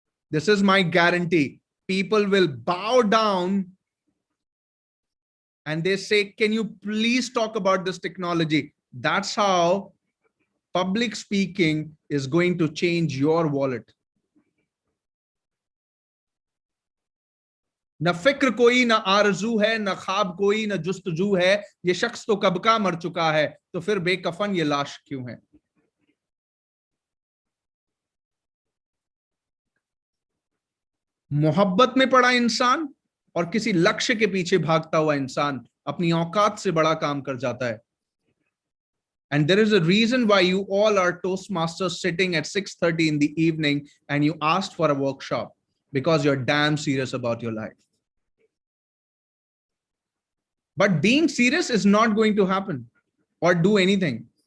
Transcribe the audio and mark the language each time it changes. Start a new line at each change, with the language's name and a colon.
English: This is my guarantee. People will bow down and they say, can you please talk about this technology? That's how public speaking is going to change your wallet.
Hindi: न फिक्र कोई, न आरजू है, न ख्वाब कोई, न जुस्तजू है, ये शख्स तो कब का मर चुका है, तो फिर बेकफन ये लाश क्यों है। मोहब्बत में पड़ा इंसान और किसी लक्ष्य के पीछे भागता हुआ इंसान अपनी औकात से बड़ा काम कर जाता है।
English: And there is a reason why you all are Toastmasters sitting at 6:30 in the evening and you asked for a workshop, because you're damn serious about your life. But being serious is not going to happen or do anything.